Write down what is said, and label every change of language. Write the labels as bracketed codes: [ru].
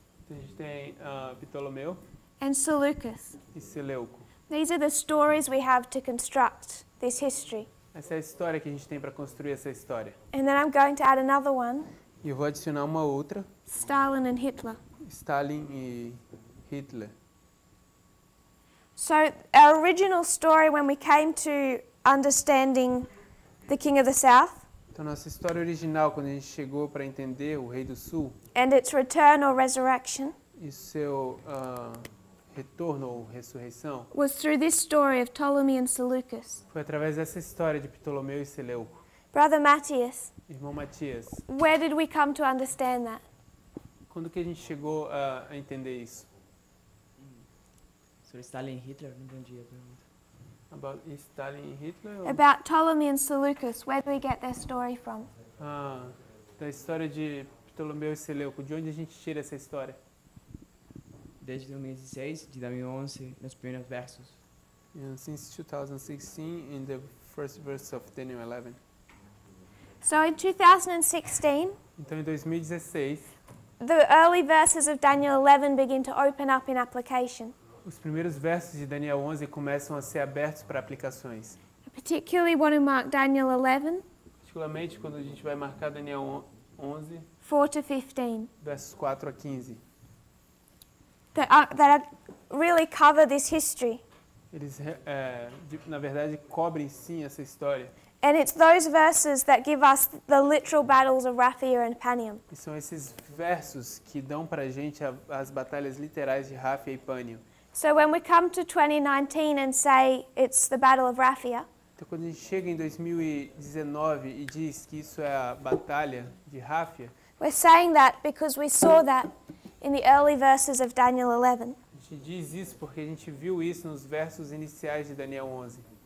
[pt] Então, a gente tem Ptolomeu [en] and Seleucus. [pt] e Seleuco. [en] These are the stories we have to construct this history. [pt] Essa é a história que a gente tem para construir essa história. [en] And then I'm going to add another one, [pt] E eu vou adicionar uma outra, [en] Stalin and Hitler. [pt] Stalin e Hitler. [en] So our original story when we came to understanding the king of the south [pt] Então nossa história original, quando a gente chegou para entender o rei do sul [en] and its return or resurrection [pt] e seu retorno ou ressurreição, [en] was through this story of Ptolemy and Seleucus. [pt] foi através dessa história de Ptolomeu e Seleuco. [en] Brother Matthias, [pt] Irmão Matias, [en] where did we come to understand that? [pt] quando que a gente chegou a entender isso? Sobre Stalin e Hitler, não entendi a pergunta. [en] About Stalin and Hitler? [pt] Ou... [en] About Ptolemy and Seleucus. Where do we get their story from? [pt] Da história de Ptolomeu e Seleuco. De onde a gente tira essa história? Desde 2016, de 2011, nos primeiros versos. [en] Since 2016, in the first verse of Daniel 11. So in 2016, [pt] Então, em 2016, [en] the early verses of Daniel 11 begin to open up in application, [pt] os primeiros versos de Daniel 11 começam a ser abertos para aplicações. [en] I particularly want to mark Daniel 11, [pt] Particularmente quando a gente vai marcar Daniel 11, [en] 4 to 15, [pt] versos 4 a 15. [en] that really cover this history. [pt] Eles, na verdade, cobrem sim essa história. [en] And it's those verses that give us the literal battles of Raphia and Panium. [pt] E são esses versos que dão para a gente as batalhas literais de Raphia e Pânio. [en] So when we come to 2019 and say it's the Battle of Raphia, [pt] Então, quando a gente chega em 2019 e diz que isso é a batalha de Raphia, [en] we're saying that because we saw that in the early verses of Daniel 11. [pt] a gente diz isso porque a gente viu isso nos versos iniciais de Daniel 11.